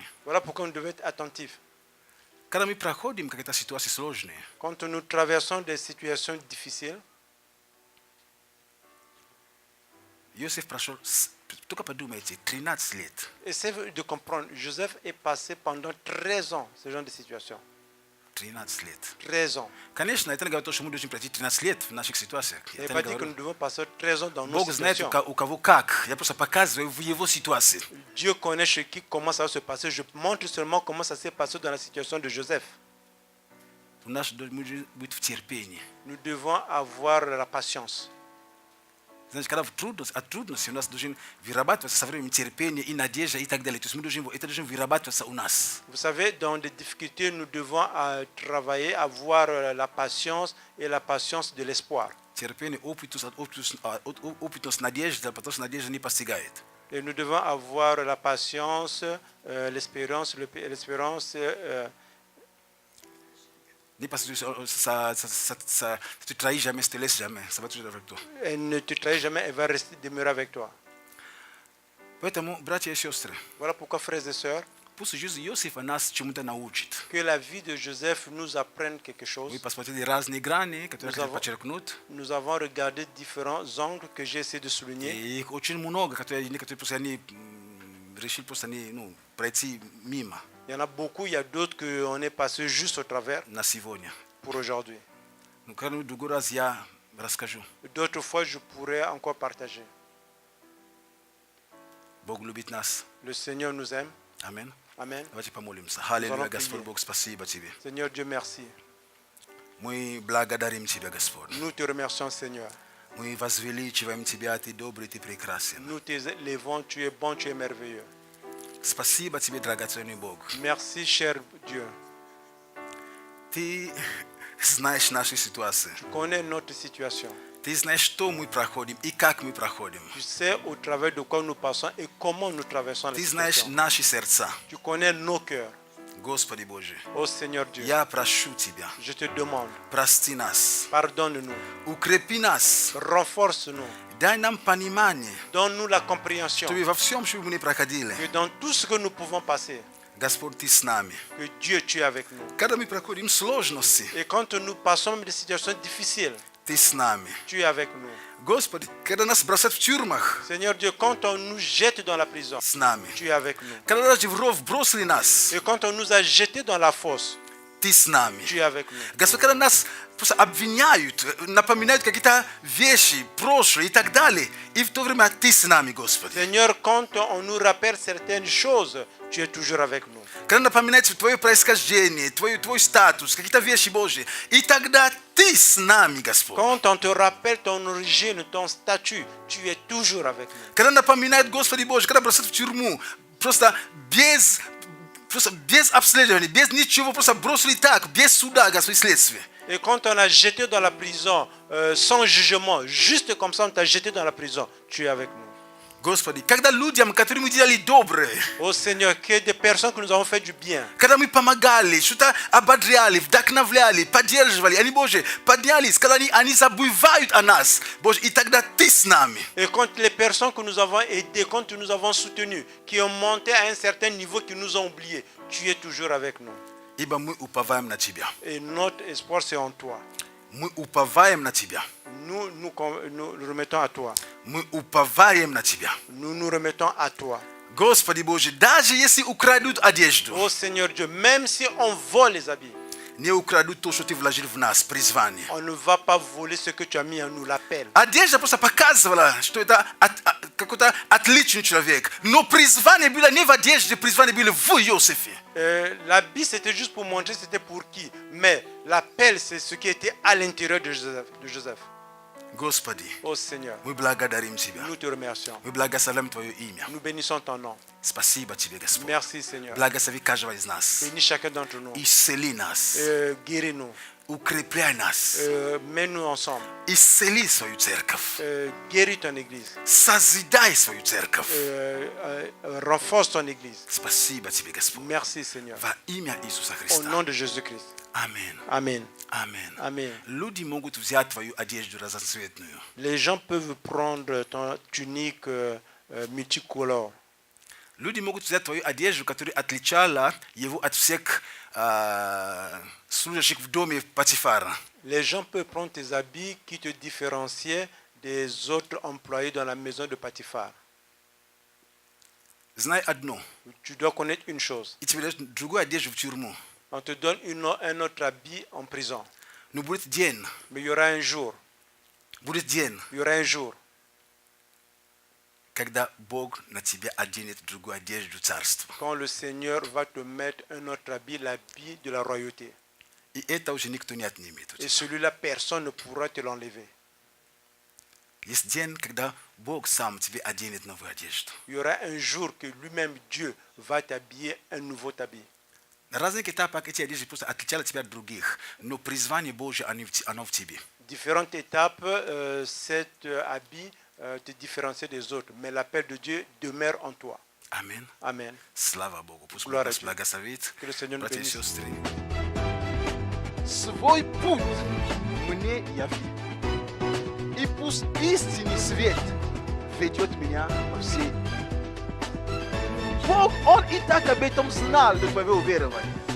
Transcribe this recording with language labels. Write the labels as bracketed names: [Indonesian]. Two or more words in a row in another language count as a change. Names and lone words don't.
[French] voilà pourquoi on devait être attentif. [Russian] Когда мы проходим какие-то ситуации сложные, [French] Quand nous traversons des situations difficiles, [Russian] Иосиф прошел, только подумайте, 13 лет. [French] essayez de comprendre, Joseph est passé pendant 13 ans ce genre de situation. [Russian] 13 лет. [French] 13 ans. [Russian] Конечно, это не говорит, что мы должны пройти 13 лет в наших ситуациях. [French] Il n'est [Russian] Это [French] pas [Russian] не [French] dit que [Russian] говорю. [French] nous devons passer 13 ans dans nos [Russian] Бог знает, [French] situations. [Russian] у кого как. Я просто показываю в его ситуации. [French] Dieu connaît chez qui comment ça va se passer. Je montre seulement comment ça s'est passé dans la situation de Joseph. [Russian] У нас должен быть в терпении. [French] Nous devons avoir la patience. [Russian] Знаете, когда от трудности у нас должен вырабатываться со временем терпение и надежда и так далее. То есть это должен вырабатываться у нас. [French] Vous savez, dans des difficultés, nous devons travailler, avoir la patience et la patience de l'espoir. [Russian] Терпение, опытность, надежда, потому что надежда не постигает. [French] Et nous devons avoir la patience, l'espérance, [Russian] Не постигает, [French] tu trahis jamais, tu te laisses jamais. Ça va toujours avec toi. elle ne te trahit jamais, elle va rester demeurer avec toi. [Russian] Поэтому, братья и сестры, [French] Voilà pourquoi, frères et sœurs, [Russian] пусть жизнь Иосифа нас чему-то научит. [French] que la vie de Joseph nous apprenne quelque chose. [Russian] Мы посмотрели разные грани, которые [French] Nous [Russian] хотят [French] avons- [Russian] подчеркнуть. [French] Nous avons regardé différents angles que j'ai essayé de souligner. [Russian] И их очень много, которые некоторые просто они решили просто пройти мимо [French] Il y en a beaucoup, il y a d'autres qu'on est passé juste au travers [Russian] на сегодня. [French] pour aujourd'hui. [Russian] Ну, когда другой раз я расскажу. [French] D'autres fois, je pourrais encore partager. [Russian] Бог любит нас. [French] Le Seigneur nous aime. [Russian] Аминь. [French] Amen. [Russian] Давайте помолимся. Аллилуйя, [French] allons [Russian] Господь [French] prier. [Russian] Бог, спасибо Тебе. [French] Seigneur Dieu, merci. [Russian] Мы благодарим Тебя, Господь. [French] Nous te remercions, Seigneur. [Russian] Мы возвеличиваем Тебя, Ты добрый, Ты прекрасен. [French] Nous t'élevons, tu es bon, tu es merveilleux. [Russian] Спасибо Тебе, драгоценный Бог. [French] Merci, cher Dieu. [Russian] Ты знаешь наши ситуации. [French] Tu connais notre situation. [Russian] Ты знаешь, что мы проходим и как мы проходим. [French] Tu sais au travers de quoi nous passons et comment nous traversons les [Russian] Ты знаешь [French] situations. [Russian] наши сердца. [French] Tu connais nos cœurs. [Russian] Господи Боже, [French] Ô Seigneur Dieu, [Russian] я прошу Тебя, [French] je te demande, [Russian] прости нас, [French] pardonne-nous, [Russian] укрепи нас, [French] renforce-nous, [Russian] дай нам понимание, [French] donne-nous la compréhension [Russian] чтобы во всем, что мы не проходили, [French] que dans tout ce que nous pouvons passer, [Russian] Господь, Ты с нами. [French] que Dieu tu es avec nous. [Russian] Когда мы проходим сложности, [French] Et quand nous passons même des situations difficiles, [Russian] Ты с нами. [French] tu es avec nous. [Russian] Господи, когда нас бросают в тюрьмах, [French] Seigneur Dieu, quand on nous jette dans la prison, [Russian] с нами. [French] tu es avec nous. [Russian] Когда даже в ров бросили нас, [French] Et quand on nous a jetés dans la fosse, [Russian] ты с нами. [French] tu es avec nous. [Russian] Господь, когда нас просто обвиняют, напоминают какие-то вещи, прошлое и так далее, и в то время ты с нами, Господи. [French] Seigneur, quand on nous rappelle certaines choses, tu es toujours avec nous. [Russian] Когда напоминает твое происхождение, твой статус, какие-то вещи Божьи, и тогда ты с нами, Господь. [French] Quand on te rappelle ton origine, ton statut, tu es toujours avec nous. [Russian] Когда напоминает, Господи Боже, когда бросают в тюрьму, просто без обследования, без ничего, просто бросили так, без суда, Господи, следствия. [French] Et quand on a jeté dans la prison, sans jugement, juste comme ça, on t'a jeté dans la prison, tu es avec nous. [Russian] Господи, когда людям, которым мы делали доброе, [French] Oh Seigneur, que des personnes que nous avons fait du bien, [Russian] когда мы помогали, что-то ободряли, вдохновляли, поддерживали, они, Боже, поднялись, когда они забывают о нас, Боже, и тогда ты с нами. [French] et quand les personnes que nous avons aidées, quand nous avons soutenues, qui ont monté à un certain niveau, qui nous ont oubliés, tu es toujours avec nous. [Russian] Ибо мы уповаем на Тебя. [French] Et notre espoir, c'est en toi. [Russian] Мы уповаем на Тебя. [French] Nous remettons à toi. [Russian] Мы уповаем на Тебя. [French] Nous nous remettons à toi. [Russian] Господи Боже, даже если украдут одежду, [French] Oh Seigneur Dieu, même si on vole les habits, [Russian] не украдут то, что Ты вложил в нас, призвание. [French] on ne va pas voler ce que tu as mis en nous, l'appel. [Russian] Одежда просто показывала, что это какой-то отличный человек. Но призвание было не в одежде, призвание было в Иосифе. [French] L'habit, c'était juste pour montrer c'était pour qui. Mais l'appel, c'est ce qui était à l'intérieur de Joseph. [Russian] Господи, [French] Oh Seigneur, [Russian] мы благодарим Тебя. [French] nous te remercions. [Russian] Мы благословим Твое имя. [French] Nous bénissons ton nom. [Russian] Спасибо Тебе, Господь. [French] Merci Seigneur. [Russian] Благослови каждого из нас. [French] Bénis chacun d'entre nous. [Russian] Исцели нас. [French] Guéris-nous. [Russian] Укрепляй нас. [French] Mets-nous ensemble. [Russian] Исцели свою церковь. [French] Guéris ton église. [Russian] Созидай свою церковь. [French] Renforce ton église. [Russian] Спасибо Тебе, Господь. [French] Merci Seigneur. [Russian] Во имя Иисуса [French] Au [Russian] Христа. [French] nom de Jésus-Christ. [Russian] Аминь. [French] Amen. [Russian] Аминь. [French] Amen. [Russian] Люди могут взять твою одежду разноцветную. [French] Les gens peuvent prendre ton tunique multicolore. [Russian] Люди могут взять твою одежду, которая отличала его от всех служащих в доме Патифара. [French] Les gens peuvent prendre tes habits qui te différenciaient des autres employés dans la maison de Potiphar. [Russian] Знай одно. [French] Tu dois connaître une chose. [Russian] И тебе дают другую одежду в тюрьму. [French] On te donne un autre habit en prison. [Russian] Но будет день. [French] Mais il y aura un jour. [Russian] Будет день, [French] Il y aura un jour [Russian] когда Бог на тебя оденет другую одежду царства. [French] quand le Seigneur va te mettre un autre habit, l'habit de la royauté. [Russian] И это уже никто не отнимет. [French] Et celui-là, personne ne pourra te l'enlever. [Russian] Есть день, когда Бог сам тебе оденет новую одежду. [French] Il y aura un jour que lui-même, Dieu, va t'habiller un nouveau habit. [Russian] На разных этапах эти одежды просто отличали тебя от других, но призвание Божье, оно в тебе. [French] Différentes étapes, cet habit te différencie des autres, mais l'appel de Dieu demeure en toi. [Russian] Аминь. [French] Amen. [Russian] Слава Богу. Пусть [French] Gloire [Russian] Бог [French] à [Russian] нас [French] Dieu. [Russian] благословит. [French] Que le Seigneur nous [Russian] Братья и [French] bénisse. [Russian] сестры. Свой путь мне яви. И пусть истинный свет ведет меня по всей. Бог, Он и так об этом знал до твоего уверования.